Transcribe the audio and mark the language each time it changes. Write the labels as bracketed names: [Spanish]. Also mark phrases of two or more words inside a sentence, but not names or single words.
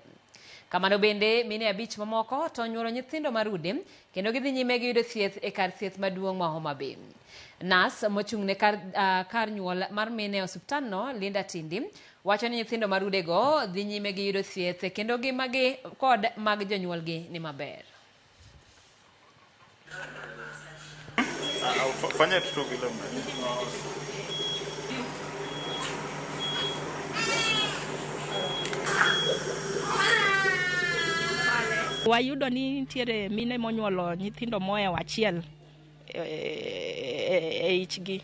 [Luo (Kenya and Tanzania)] Kamano bende mine 5 mamoko to onyuolo nyithindo ma rude kendo gidhi nyime gi yudo thieth e kar thieth maduong' ma Homa Bay. Nas mochung'ne kar nyuol mar mine osiptandno Linda Tindi wacho ni nyithindo marude go dhi nyime gi yudo thieth kendo ngimagi kod mag jonyuolgi ni maber. [Swahili] Fanya tu vile [Luo (Kenya and Tanzania)] wayudo ni nitiere mine monyuolo nyithindo moe achiel e ichgi.